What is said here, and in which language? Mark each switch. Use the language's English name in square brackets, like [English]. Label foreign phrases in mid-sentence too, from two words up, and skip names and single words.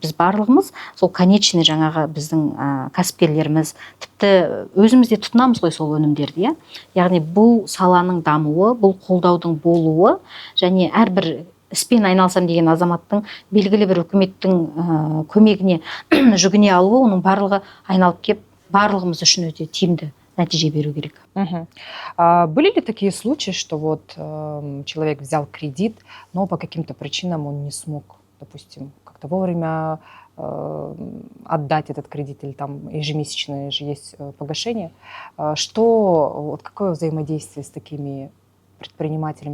[Kazakh] Біз барлығымыз сол конечный жаңағы біздің кәсіпкерлеріміз, тіпті өзімізде тұтынамыз ғой сол өнімдерді. Яғни бұл саланың дамуы, бұл қолдаудың болуы және әрбір іспен айналсам деген азаматтың белгілі бір үкіметтің көмегіне жүгіне алуы, оның барлығы айналып кеп барлығымыз үшін өте тиімді нәтиже беру керек. [Russian] Были ли такие случаи, что вот человек взял кредит, но по каким-то причинам он не смог, допустим, как-то вовремя отдать этот кредит, или там ежемесячное же есть погашение? Вот какое взаимодействие с такими предпринимателями?